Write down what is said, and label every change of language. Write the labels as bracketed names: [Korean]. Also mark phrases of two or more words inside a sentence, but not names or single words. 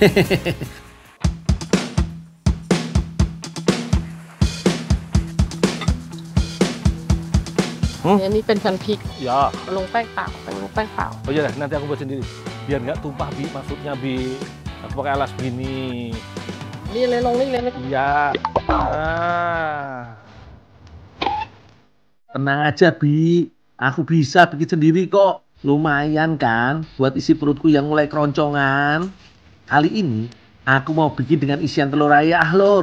[Indonesian] Ya, ini [Thai] เป็นพริก [Indonesian] Ya. [Thai] ลงแป้งเปล่าลงแป้งเปล่า [Indonesian] Oh iya, nanti aku buat sendiri. Biar nggak tumpah bi, maksudnya bi. Aku pakai alas gini. [Thai] นี่เลยลงนี่เลย [Indonesian] Iya. Tenang aja bi, aku bisa bikin sendiri kok. Lumayan kan buat isi perutku yang mulai keroncongan. Kali ini aku mau bikin dengan isian telur ayam lur.